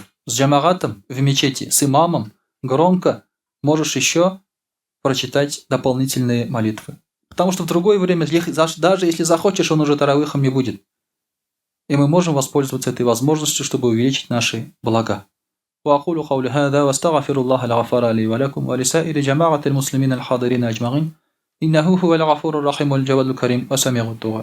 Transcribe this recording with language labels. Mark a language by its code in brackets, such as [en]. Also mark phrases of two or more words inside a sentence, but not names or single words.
[ru] С джамагатом в мечети, с имамом, громко можешь еще прочитать дополнительные молитвы. Потому что в другое время, даже если захочешь, он уже таравихом не будет. И мы можем воспользоваться этой возможностью, чтобы увеличить наши блага. [ar] وأقول قولي هذا واستغفر الله الغفار لي ولكم ولسائر جماعة المسلمين الحاضرين أجمعين إنه هو الغفور الرحيم والجواد الكريم وسميع الدعاء